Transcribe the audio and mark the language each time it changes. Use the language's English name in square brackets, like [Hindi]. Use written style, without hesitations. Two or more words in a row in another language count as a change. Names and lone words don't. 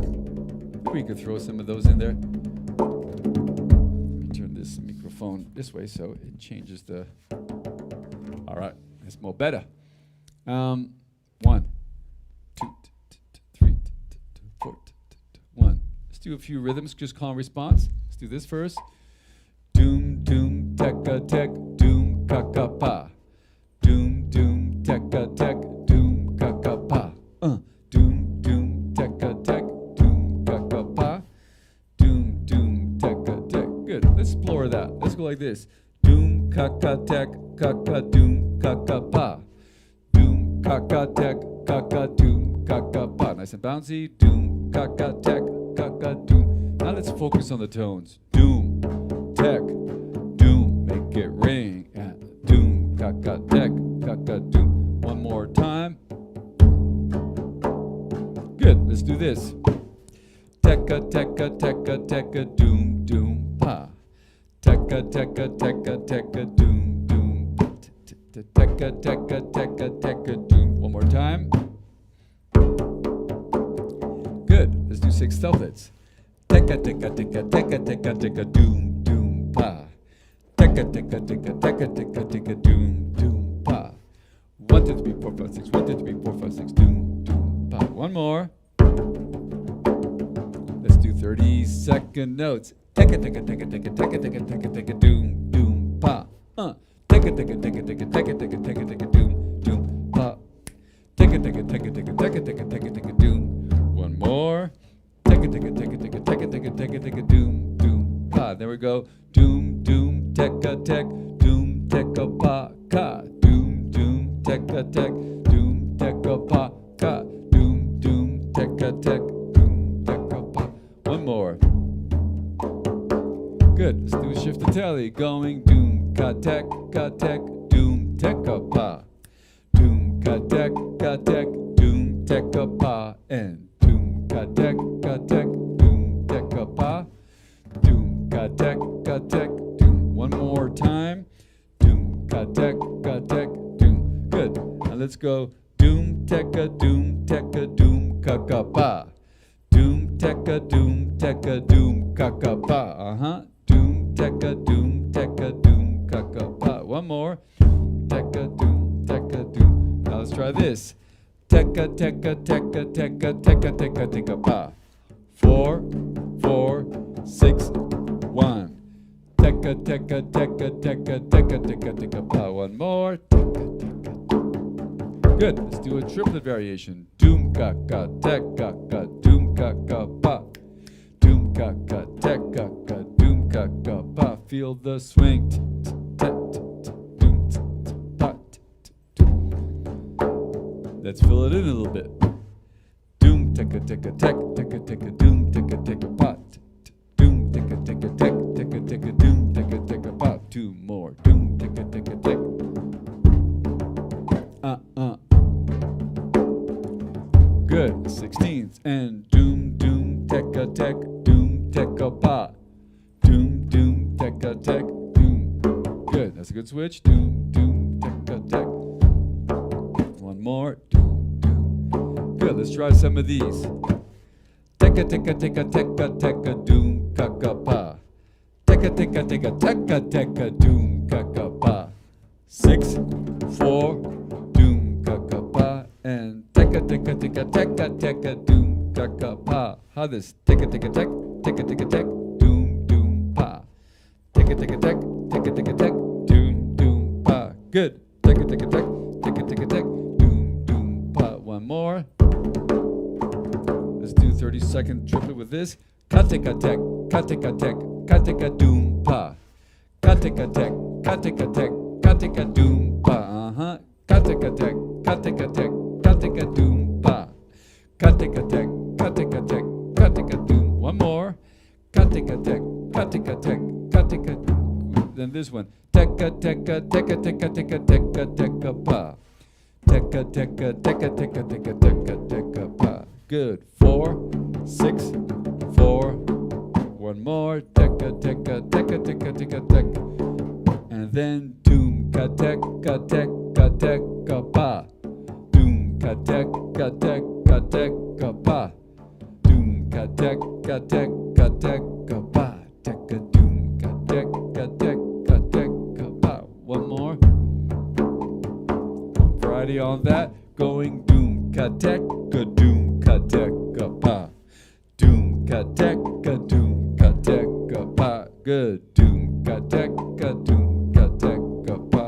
[English] We could throw some of those in there. Let me turn this microphone this way so it changes the... All right, that's more better. 1, 2, 3, 4, 1. Let's do a few rhythms, just call and response. Let's do this first. Doom, doom, teka, tek, doom, kaka, pa. Doom, doom, teka, tek, doom, kaka, pa. Doom, doom, teka, tek, doom, kaka, pa. Doom, doom, teka, tek. Good, let's explore that. Let's go like this. Doom, kaka, tek, kaka, doom, kaka, pa. Doom, kaka, tek, kaka, doom, kaka, pa. Nice and bouncy. Doom, kaka, tek, kaka, doom. Now let's focus on the tones. Doom, tech, doom, make it ring. Doom, kaka, tech, kaka, doom. One more time. Good, let's do this. Teka, teka, teka, teka, doom, doom, pa. Teka, teka, teka, teka, doom, doom. Teka, teka, teka, teka, doom. One more time. Good, let's do 6 stealthets. Teka, teka, teka, teka, teka, teka, doom, doom, pa. Teka, teka, teka, teka, teka, teka, doom, doom, pa. 1, 2, 3, 4, 5, 6. 1, 2, 3, 4, 5, 6. Doom, doom, pa. One more. Let's do 30-second notes. Teka, teka, teka, teka, teka, teka, teka, teka, doom, doom, pa. Teka, teka, teka, teka, teka, teka, teka, teka, doom, doom, pa. Teka, teka, teka, teka, teka, teka, teka, teka, doom. One more. Teka, teka, teka, teka, teka, teka, teka, teka, doom, doom, pa. There we go. Doom, doom, teka, tek, doom, teka, pa, ka. Doom, doom, teka, tek, doom, teka, pa, ka. Doom, doom, teka, tek, doom, teka, pa. One more. Good. Let's do a shift to telly. Going doom, ka, tek, doom, teka, pa. Doom, ka, tek, doom, teka, pa. And doom, ka, tek, doom, teka, pa. Doom, ka, tek, doom. One more time. Doom, ka, tek, doom. Good. Now let's go. Doom, teka, doom, kaka, pa. Doom, teka, doom, kaka, pa. Doom, teka, doom, kaka, pa. One more. Teka, doom. Now let's try this. Teka, teka, pa. 4, 4, 6, 1. Teka, teka, pa. One more. Good. Let's do a triplet variation. Doom, kaka, doom, kaka, pa. ka ka teka ka doom ka ka pa. Feel the swing. Let's fill it in a little bit. Doom teka teka tek teka teka doom teka teka pot. Doom teka teka tek teka teka doom teka teka pot. Two more. Doom teka teka tek. Good. 16th and doom doom teka tek doom teka pa. Doom doom teka tek doom. Good. That's a good switch. Doom doom teka tek. One more. Doom doom. Good. Let's try some of these. Teka teka teka teka teka doom kaka pa. Teka teka teka teka teka doom kaka pa. 6, 4, doom kaka pa. And teka teka teka teka teka doom kaka pa. How this? Teka teka tek teka teka tek doom doom pa. Teka teka tek teka teka tek doom doom pa. Good. Teka teka tek teka teka tek doom doom pa. One more. Let's do 30-second triplet with this. Kateka tek kateka tek kateka doom pa. Kateka tek kateka tek kateka doom pa. Kateka tek kateka tek kateka doom pa. Kateka tek kateka tek kateka doom. One more. Kateka tek kateka tek kateka. Then this one. Teka teka teka teka teka teka teka pa. Teka teka teka teka teka teka teka pa. Good. 4, 6, 4. One more. Teka teka teka teka teka teka. And then doom ka tek ka tek ka tek ka pa. Doom ka tek ka tek ka tek ka pa. Doom ka tek ka tek ka tek ka pa. Teka doom ka tek ka tek ka tek ka pa. One more. Variety on that. Going doom ka tek ka doom ka tek ka pa. Doom ka tek ka doom ka tek ka pa. Good. Doom ka tek ka doom ka tek ka pa.